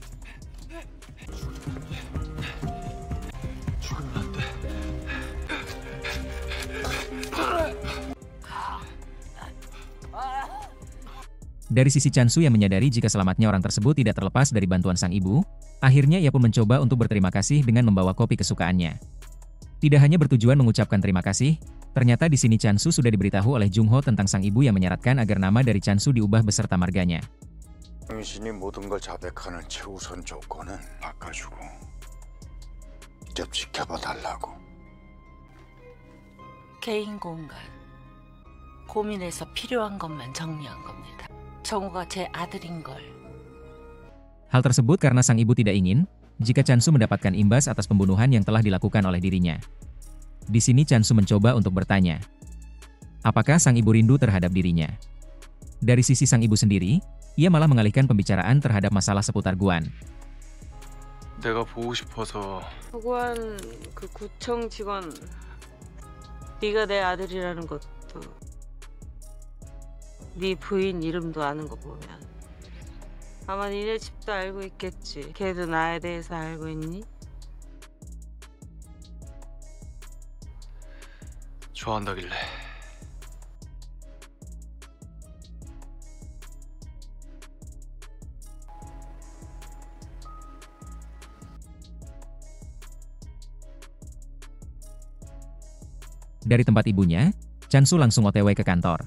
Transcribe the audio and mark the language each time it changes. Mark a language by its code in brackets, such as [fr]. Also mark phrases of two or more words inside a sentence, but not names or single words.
[id] Dari sisi Chansu yang menyadari jika selamatnya orang tersebut tidak terlepas dari bantuan sang ibu, akhirnya ia pun mencoba untuk berterima kasih dengan membawa kopi kesukaannya. Tidak hanya bertujuan mengucapkan terima kasih, ternyata di sini Chansu sudah diberitahu oleh Jung Ho tentang sang ibu yang menyarankan agar nama dari Chansu diubah beserta marganya. [ko] 당신이 모든 걸 자백하는 최우선 조건은 바꿔주고 좀 지켜봐 달라고. 개인 공간. 고민해서 필요한 것만 정리한 겁니다. 정우가 제 아들인 걸. [id] Hal tersebut karena sang ibu tidak ingin jika Chansu mendapatkan imbas atas pembunuhan yang telah dilakukan oleh dirinya. Di sini Chansu mencoba untuk bertanya, apakah sang ibu rindu terhadap dirinya? Dari sisi sang ibu sendiri, ia malah mengalihkan pembicaraan terhadap masalah seputar Guan. [ko] 내가 보고 싶어서. 보고한 그 구청 직원, 네가 내 아들이라는 것도, 네 부인 이름도 아는 거 보면 아마 니네 집도 알고 있겠지. 걔도 나에 대해서 알고 있니? 좋아한다길래. [id] Dari tempat ibunya, Chansu langsung OTW ke kantor.